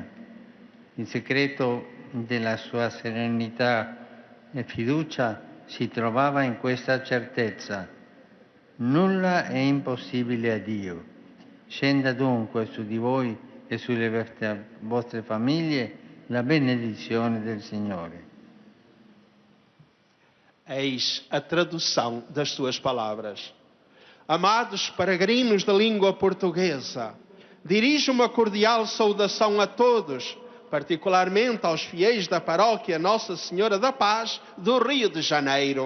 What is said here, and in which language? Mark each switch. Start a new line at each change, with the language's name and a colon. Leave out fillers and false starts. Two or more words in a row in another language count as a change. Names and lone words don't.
Italian: Il segreto della sua serenità e fiducia si trovava in questa certezza: nulla è impossibile a Dio. Scenda dunque su di voi e sulle vostre famiglie la benedizione del Signore.
Portuguese: Eis a tradução das suas palavras. Amados peregrinos da língua portuguesa, dirijo uma cordial saudação a todos, particularmente aos fiéis da paróquia Nossa Senhora da Paz do Rio de Janeiro.